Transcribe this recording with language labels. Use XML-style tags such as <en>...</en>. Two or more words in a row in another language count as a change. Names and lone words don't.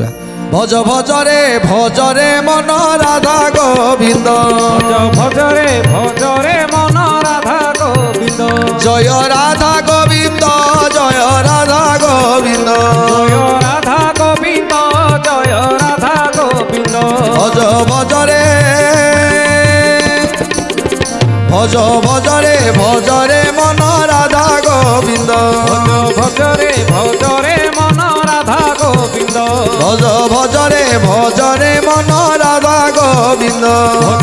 <or>ଭଜ ଭଜରେ ଭଜରେ ମନ ରାଧା ଗୋବିନ୍ଦ ଭଜରେ ଭଜରେ ମନ ରାଧା ଗୋବିନ୍ଦ ଜୟ ରାଧା ଗୋବିନ୍ଦ ଜୟ ରାଧା ଗୋବିନ୍ଦ ଜୟ ରାଧା ଗୋବିନ୍ଦ ଜୟ ରାଧା ଗୋବିନ୍ଦ ଭଜ ଭଜରେ</or> <bn>ভজ ভজরে ভজরে মন রাধা গোবিন্দ ভজরে ভজরে মন রাধা গোবিন্দ ভজ ভজরে ভজরে মন রাধা গোবিন্দ</bn>